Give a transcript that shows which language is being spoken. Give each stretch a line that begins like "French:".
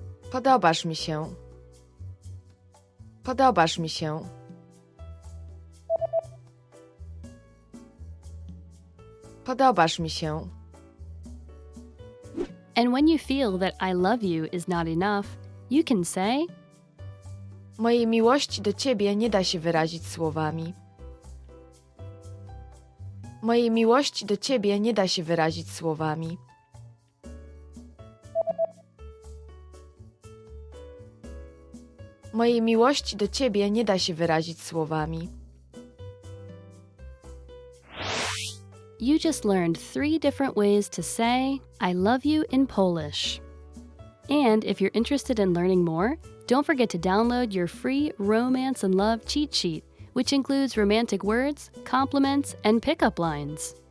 Polish: Podobasz mi się. Podobasz mi się. Podobasz mi się.
English: And when you feel that I love you is not enough, you can say
Polish: Mojej miłości do ciebie nie da się wyrazić słowami. Mojej miłości do ciebie nie da się wyrazić słowami. Mojej miłości do ciebie nie da się wyrazić słowami.
English: You just learned 3 different ways to say I love you in Polish. And if you're interested in learning more, don't forget to download your free Romance and Love cheat sheet, which includes romantic words, compliments, and pickup lines.